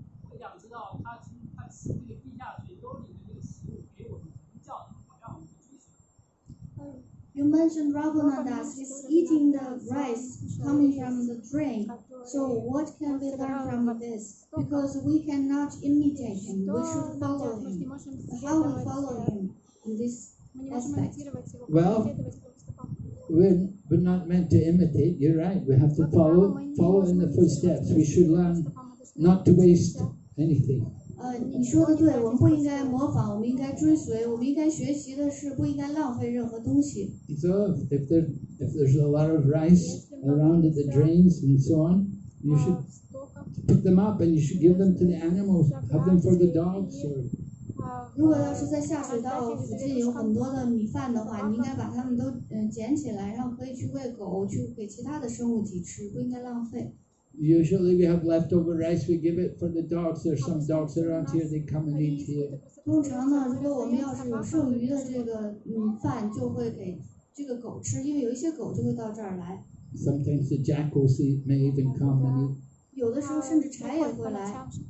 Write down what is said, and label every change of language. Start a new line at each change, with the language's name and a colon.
Chinese: 我想知道他吃这个地下水沟里的这个食物给我们什么教导，好让我们去追随。
English: You mentioned Ragunath is eating the rice coming from the drain. So what can we learn from this? Because we cannot imitate him. We should follow him. How we follow him in this aspect? Well, we're not meant to imitate. You're right. We have to follow in the footsteps. We should learn not to waste anything.
Chinese: 你说的对，我们不应该模仿，我们应该追随，我们应该学习的是不应该浪费任何东西。
English: So if there's a lot of rice around at the drains and so on, you should pick them up and you should give them to the animals, have them for the dogs or
Chinese: 如果要是在下水道附近有很多的米饭的话，你应该把它们都捡起来，然后可以去喂狗，去给其他的生物体吃，不应该浪费。
English: usually we have leftover rice, we give it for the dogs. There's some dogs around here, they come and eat here.
Chinese: 通常呢，如果我们要是有剩余的这个饭，就会给这个狗吃，因为有一些狗就会到这儿来。
English: Sometimes the jackals may even come and eat.
Chinese: 有的时候甚至柴也会来。